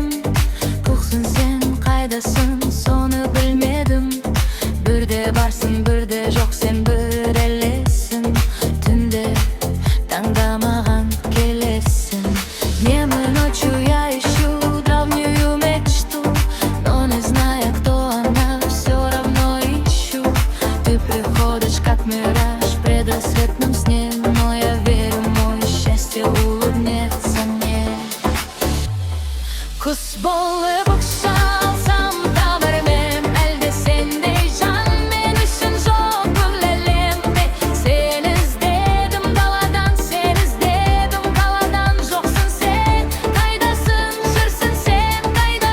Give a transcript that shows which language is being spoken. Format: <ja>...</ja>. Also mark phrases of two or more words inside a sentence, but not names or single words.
<kk>Көксің сен, қайдасың, соны білмедім. Бірде барсың, бірде жоқ сен, бірелесің. Түнде таңдамаған келесің.</kk> <ru>Нема ночью я ищу давнюю мечту, но не зная, кто она, все равно ищу. Ты приходишь, как мираж в предрассветном сне, но я верю, мое счастье улыбнется мне.</ru> <kk>Құс болып ұшсам табар мен, әлде сендей жан мен үшін жоқ бұл әлемде. Сен іздедім даладан, сен іздедім қаладан, жоқсың сен, қайдасың, жүрсің сен қайда?</kk>